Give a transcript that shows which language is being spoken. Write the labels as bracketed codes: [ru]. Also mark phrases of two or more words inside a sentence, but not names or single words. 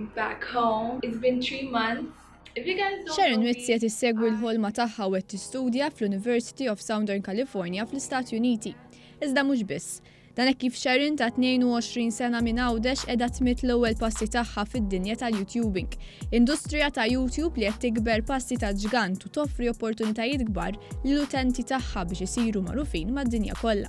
[en] back home. It's been 3 months. If you guys don't Sharon know me, [mt] Mizzi qed issegwi l-ħolma tagħha u qed tistudja fl-Università California fl-Istati Uniti. Iżda mhux biss. Dan hekk kif Sharon ta' 22 sena minn għawdex qiegħda tmitt l-ewwel passi tagħha fid-dinja tal-YouTubing. Industrija ta' YouTube li qed tikber passi ta' ġgant u toffri opportunitajiet kbar lill-utenti tagħha biex isiru magħrufin mad-dinja kollha.